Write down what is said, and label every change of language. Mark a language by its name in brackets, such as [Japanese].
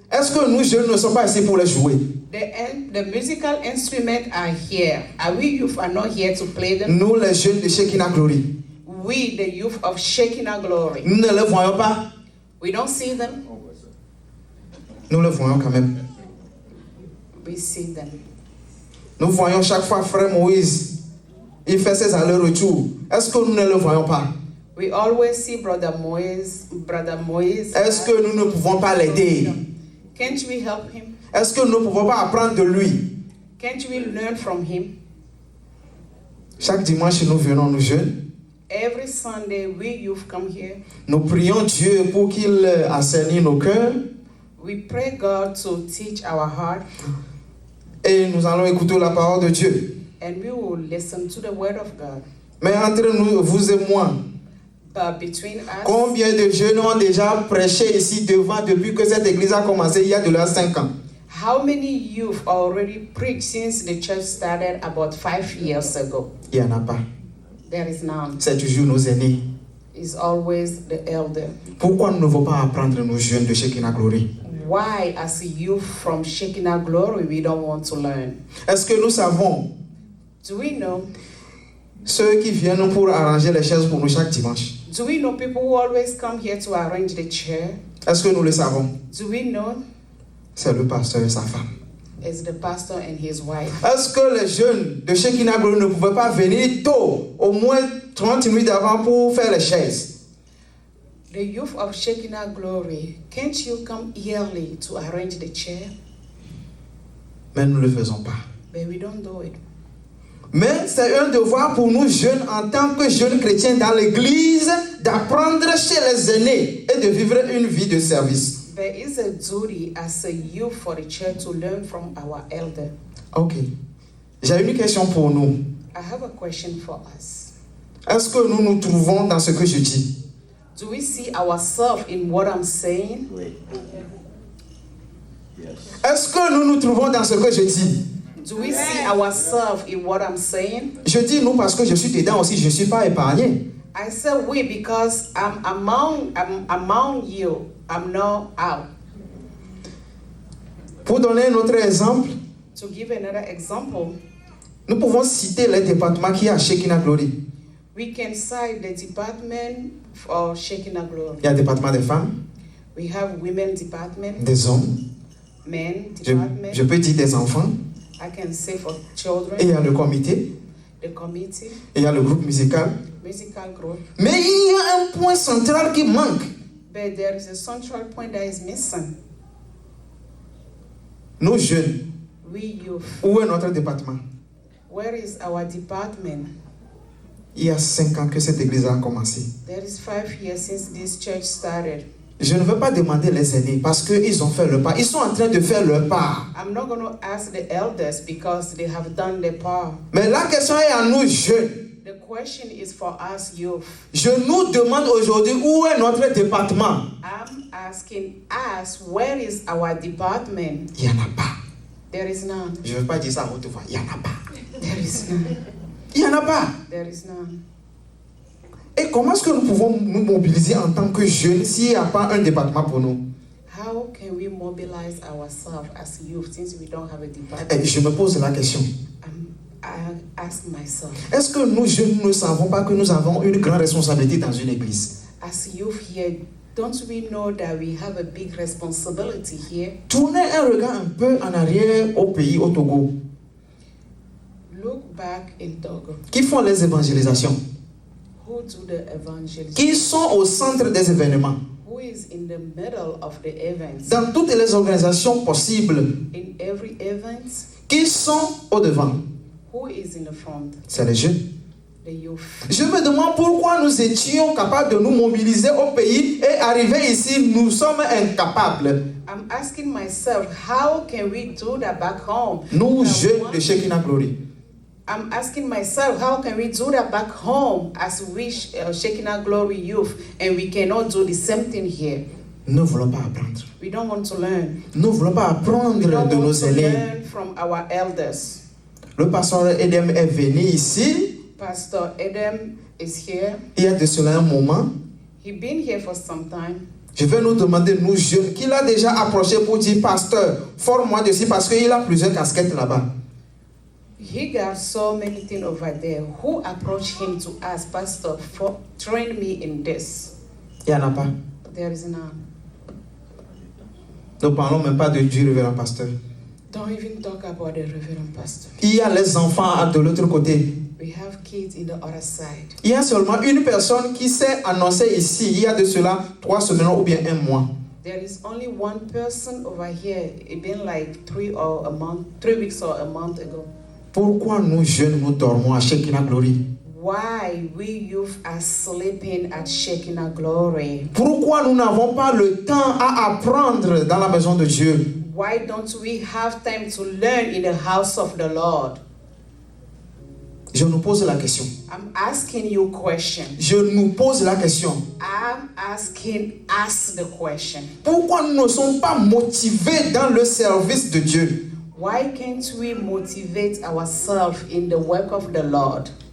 [French] Est-ce que nous jeunes ne sommes pas ici pour les jouer? [English] The musical instruments are here. Are we youth are not here to play them? [French] Nous les jeunes de Shekinah Glory, [English] We, the youth of Shekinah Glory, [French] nous ne les voyons pas. [English] we don't see them, [French] Nous les voyons quand même. [English] we see them. [French] Nous voyons chaque fois frère Moïse, il fait ses allers-retours. Est-ce que nous ne le voyons pas? [English] We always see Brother Moise. [French] Est-ce que nous ne pouvons pas l'aider? [English] Can't we help him? [French] Est-ce que nous ne pouvons pas apprendre de lui? [English] Can't we learn from him? [French] Chaque dimanche, nous venons, nous jeunes. [English] Every Sunday, we youth come here. [French] Nous prions Dieu pour qu'il assainisse nos cœurs. [English] We pray God to teach our heart, [French] Et nous allons écouter la parole de Dieu. [English] and we will listen to the word of God. [French] Mais entre nous, vous et moi, [English] But between us, [French] combien de jeunes ont déjà prêché ici devant depuis que cette église a commencé il y a de là 5 ans? [English] how many youth already preached since the church started about 5 years ago? [French] Il n'y en a pas. [English] There is none. [French] C'est toujours nos aînés. [English] It's always the elder. [French] Pourquoi nous ne voulons pas apprendre nos jeunes de Shekinah Glory? [English] Why, as a youth from Shekinah Glory, we don't want to learn? [French] Est-ce que nous savons [English] Do we know? [French] ceux qui viennent pour arranger les chaises pour nous chaque dimanche? [English] Do we know people who always come here to arrange the chair? [French] Est-ce que nous le savons? [English] Do we know? [French] C'est le pasteur et sa femme. [English] It's the pastor and his wife. [French] Est-ce que les jeunes de Shekinah Glory ne pouvaient pas venir tôt, au moins 30 minutes avant pour faire les chaises? [English] The youth of Shekinah Glory, can't you come early to arrange the chair? [French] Mais nous ne le faisons pas. [English] But we don't do it. [French] Mais c'est un devoir pour nous jeunes, en tant que jeunes chrétiens dans l'église, d'apprendre chez les aînés et de vivre une vie de service. [English] There is a duty as a youth for the church to learn from our elder. Ok. [French] J'ai une question pour nous. [English] I have a question for us. [French] Est-ce que nous nous trouvons dans ce que je dis? [English] Do we see ourselves in what I'm saying? [French] Est-ce que nous nous trouvons dans ce que je dis? [English] Do we see ourselves in what I'm saying? [French] Je dis nous parce que je suis dedans aussi, je ne suis pas épargné. [English] I say we because I'm among you. I'm not out. [French] Pour donner un autre exemple, [English] To give another example, [French] nous pouvons citer les départements qu'il y a à Shekinah Glory. [English] we can cite the department for Shekinah Glory. [French] Il y a le département des femmes, [English] We have women department, [French] des hommes, [English] men [French] je [English] department. [French] peux dire des enfants, [English] I can say for [French] et il [English] children, [French] y a le comité, [English] the committee, [French] et il y a le groupe musical. [English] musical group. [French] Mais il y a un point central qui manque. [English] But there is a central point that is missing. [French] Nos jeunes, [English] We youth. [French] où est notre département? [English] Where is our department? [French] Il y a 5 ans que cette église a commencé. [English] There is 5 years since this church started. [French] Je ne veux pas demander les aînés parce qu'ils ont fait leur part. Ils sont en train de faire leur part. [English] I'm not going to ask the elders because they have done their part. [French] Mais la question est à nous jeunes. [English] The question is for us youth. [French] Je nous demande aujourd'hui où est notre département. [English] I'm asking us, where is our department? [French] Il n'y en a pas. [English] There is none. [French] Je ne veux pas dire ça à haute voix. Il n'y en a pas. [English] There is none. [French] Il n'y en a pas. [English] There is none. [French] Et comment est-ce que nous pouvons nous mobiliser en tant que jeunes s'il n'y a pas un département pour nous? [English] How can we mobilize ourselves as youth since we don't have a [French] Et [English] department? [French] je me pose la question. [English] I ask myself, [French] est-ce que nous jeunes ne savons pas que nous avons une grande responsabilité dans une église? [English] as youth here, don't we know that we have a big responsibility here? [French] Tournez un regard un peu en arrière au pays, au Togo, [English] Look back in Togo. [French] qui font les évangélisations, [English] Who do the evangelism? [French] qui sont au centre des événements, [English] Who is in the middle of the events? [French] dans toutes les organisations possibles, [English] In every event, [French] qui sont au devant. [English] who is in the front? [French] C'est les jeunes. [English] The youth. [French] Je me demande pourquoi nous étions capables de nous mobiliser au pays et arriver ici, nous sommes incapables. [English] I'm asking myself, how can we do that back home? [French] Nous, jeunes [English] one- [French] de Shekinah Glory. [English] I'm asking myself, how can we do that back home as we Shekinah Glory youth, and we cannot do the same thing here? [French] Nous ne voulons pas apprendre. [English] We don't want to learn. [French] Nous ne voulons pas apprendre [English] We don't [French] de [English] want [French] nos [English] to [French] aînés. [English] learn from our elders. [French] Le pasteur Edem est venu ici, [English] Pastor Adam is here. [French] il y a de cela un moment. [English] He's been here for some time. [French] Je vais nous demander, nous jeunes, qu'il a déjà approché pour dire, pasteur, forme-moi dessus parce qu'il a plusieurs casquettes là-bas. [English] He got so many things over there. Who approached him to ask, Pastor, train me in this? [French] Il n'y en a pas. [English] There is none. [French] Ne parlons même pas de Dieu, révérend pasteur. [English] Don't even talk about the Reverend Pastor. [French] Il y a les enfants de l'autre côté. [English] We have kids in the other side. [French] Il y a seulement une personne qui s'est annoncée ici, il y a de cela 3 semaines ou bien 1 mois. [English] There is only one person over here. It's been like 3 weeks or a month ago. [French] Pourquoi nous jeunes, nous dormons à Shekinah Glory? [English] Why we youth are sleeping at Shekinah Glory? [French] Pourquoi nous n'avons pas le temps à apprendre dans la maison de Dieu? [English] Why don't we have time to learn in the house of the Lord? [French] Je nous pose la question. [English] I'm asking you a question. [French] Je nous pose la question. [English] I'm asking us the question. [French] Pourquoi nous ne sommes pas motivés dans le service de Dieu? [English] Why can't we motivate ourselves in the work of the Lord?